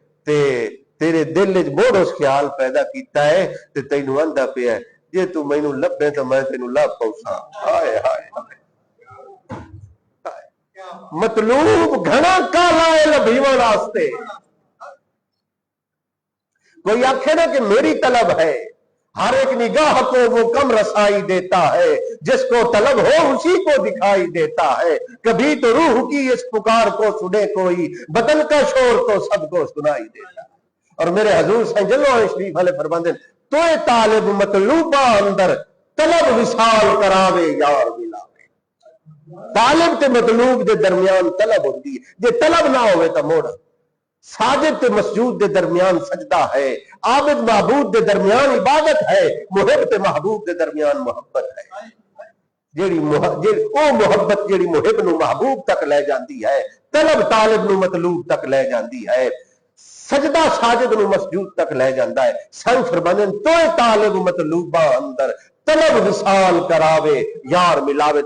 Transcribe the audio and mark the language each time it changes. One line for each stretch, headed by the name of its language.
Punjabi: تے تیرے دل وچ موڑ اس خیال پیدا کیتا ہے تے تینوں آندا پیا ہے جے تو مینوں لبے تو میں تینوں لب پوساں. ہائے ہائے مطلوب گھنا کالا ہے لبھیواں واسطے. کوئی آکھے نا کہ میری طلب ہے،
Urdu: ہر ایک نگاہ کو وہ کم رسائی دیتا ہے، جس کو طلب ہو اسی کو دکھائی دیتا ہے. کبھی تو روح کی اس پکار کو سنے کوئی، بدن کا شور تو سب کو سنائی دیتا ہے.
Punjabi: اور میرے حضور سائیں جلوہ شریف والے فرماندے تو اے طالب مطلوبہ اندر طلب وصال کراوے یار ملاوے. طالب تے مطلوب دے درمیان طلب ہوندی ہے، جے طلب نہ ہوئے تو موڑ. ساجد تے مسجود دے درمیان سجدہ ہے، عابد معبود دے درمیان عبادت ہے، محب تے محبوب دے درمیان محبت ہے. جیڑی او محبت جیڑی محب نو محبوب تک لے جاندی ہے، طلب طالب نو مطلوب تک لے جاندی ہے، سجدہ ساجد نو مسجود تک لے جاندا ہے. سن فرماندے تو طالب مطلوبہ اندر طلب وصال کراوے یار ملاوے.